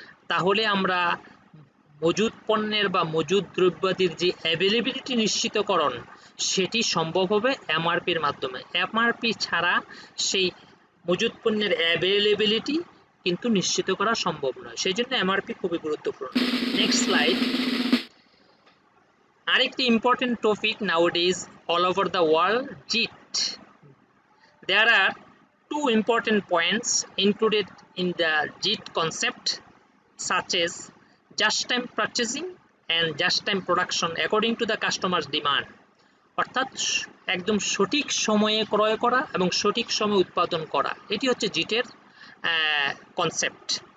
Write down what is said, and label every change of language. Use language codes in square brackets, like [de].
[bn] তাহলে আমরা মজুদ পণ্যের বা মজুদ দ্রব্যাদির যে অ্যাভেলেবিলিটি নিশ্চিতকরণ সেটি সম্ভব হবে এমআরপির মাধ্যমে। এমআরপি ছাড়া সেই মজুদ পণ্যের অ্যাভেলেবিলিটি কিন্তু নিশ্চিত করা সম্ভব নয়, সেই জন্য এমআরপি খুবই গুরুত্বপূর্ণ। Next slide. [en] আরেকটি important topic nowadays all over the world, JIT. There are 2 important points included in the JIT concept, such as just-time purchasing and just-time production according to the customer's demand. [bn] অর্থাৎ একদম সঠিক সময়ে ক্রয় করা এবং সঠিক সময়ে উৎপাদন করা, এটি হচ্ছে জিটের কনসেপ্ট।